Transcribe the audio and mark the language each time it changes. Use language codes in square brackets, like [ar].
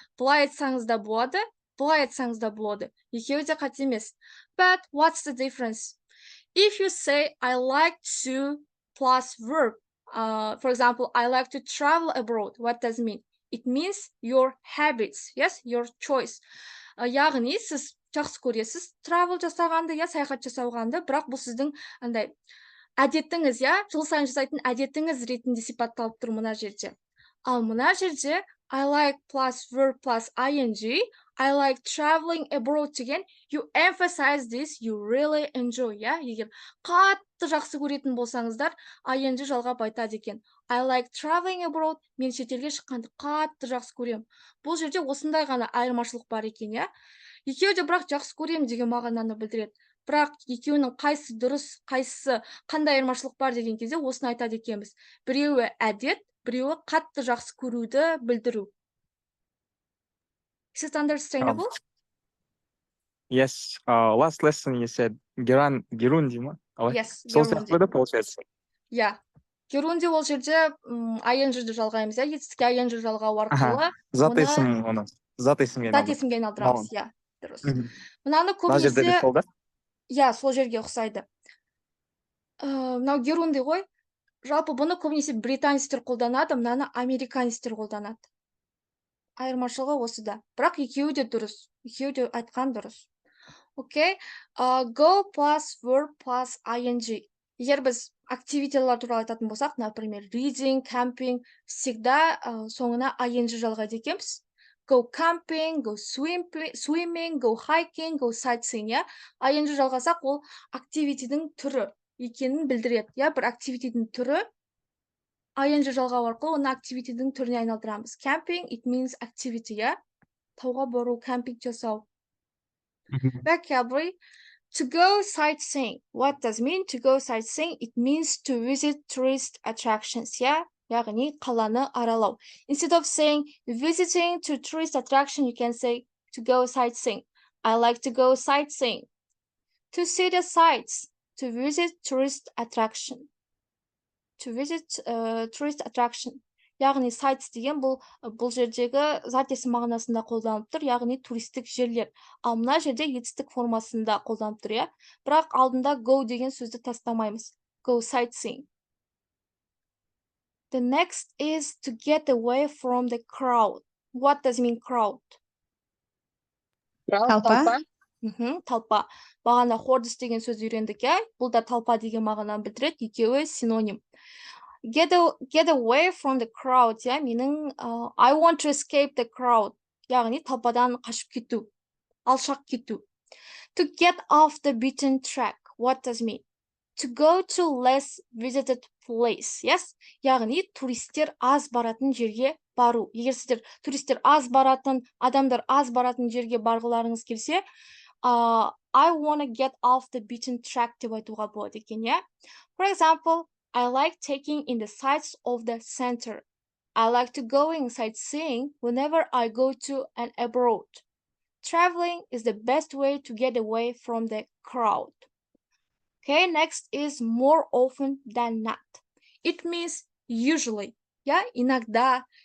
[kk] Бұлай айтсаңыз да болады, бұлай айтсаңыз да болады. Екеуі де қате емес. [en] But what's the difference? If you say I like to plus verb, for example, I like to travel abroad, what does it mean? It means your habits, yes, your choice. [kk] Яғни сіз жақсы көресіз travel жасағанды, я саяхат жасауғанды, бірақ бұл сіздің андай әдетіңіз, я жыл сайын жасайтын әдетіңіз ретінде сипатталып тұр мына жерде. Ал мына жерде [en] I like plus verb plus ing, I like traveling abroad [kk] деген, [en] you emphasize this, you really enjoy, yeah? [kk] Егер қатты жақсы көретін болсаңыздар, ing жалғап айтады екен. [en] I like traveling abroad, [kk] мен шетелге шыққанды қатты жақсы көрем. Бұл жерде осындай ғана айырмашылық бар екен, я? Екеуі де бірақ жақсы көрем деген мағынаны білдіреді. Бірақ екеуінің қайсы дұрыс, қайсысы қандай айырмашылық бар деген кезде осыны айтады екенбіз. Біреуі әдет, біреуі қатты жақсы көруді білдіру. [en] Is it understandable? Yes. Last lesson you said герунди ма? Yes, [kk] сол сияқты да [ru] получается. [en] Yeah. [kk] Герунди ол жерде ing-ді жалғаймыз, я етістікке ing жалғау арқылы зат есім оны. Зат есімге айналдырамыз, я. Дұрыс. Мынаны көбінесе, я, сол жерге ұқсайды. Мынау герунди ғой. Жалпы бұны көбінесе британецтер қолданады, мынаны американецтер қолданады. Айырмашылығы осыда. Бірақ екеуі де дұрыс. Екеуі де айтқан дұрыс. Окей. [en] Go plus verb plus ing. [kk] Егер біз активитилар туралы айтатын болсақ, [ru] например, [kk] reading, camping, [ru] всегда [kk] соңына ing жалғайды екенбіз. [en] Go camping, go swimming, go hiking, go sightseeing, я? [kk] ing жалғасақ, ол активитидің түрі екенін білдіреді. Я, бір активитидің түрі ing жалғау арқылы оны активитидің түріне айналдырамыз. [en] Camping, it means activity, я? [kk] Тауға бару, camping жасау. [en] Vocabulary. To go sightseeing. What does mean to go sightseeing? It means to visit tourist attractions, yeah? [kk] Яғни қаланы аралау. [en] Instead of saying visiting to tourist attraction, you can say to go sightseeing. I like to go sightseeing. To see the sights. To visit tourist attraction. To visit tourist attraction. [kk] яғни sites деген бұл жердегі зат есім мағынасында қолданылып тұр, яғни туристік жерлер. Ал мына жерде етістік формасында қолданылып тұр, иә. Бірақ алдында go деген сөзді тастамаймыз. [en] Go sightseeing. The next is to get away from the crowd. What does mean crowd? [ru] Толпа. [kk] Талпа. Бағана hordes деген сөз үйрендік, иә? Бұл да талпа деген мағынаны білдіреді, екеуі синоним. [en] Get away from the crowd, иә? Менің I want to escape the crowd. [kk] Яғни талпадан қашып кету, алшақ кету. [en] To get off the beaten track. What does mean? To go to less visited place. [kk] Yes? Яғни туристер аз баратын жерге бару. Егер сіздер туристер аз баратын, адамдар аз баратын жерге барғыларыңыз келсе, [en] I want to get off the beaten track [kk] деп айтуға болады екен, иә? [en] For example, I like taking in the sights of the center. I like to going sightseeing whenever I go to and abroad. Traveling is the best way to get away from the crowd. Okay, next is more often than not. It means usually, yeah, [ru] иногда.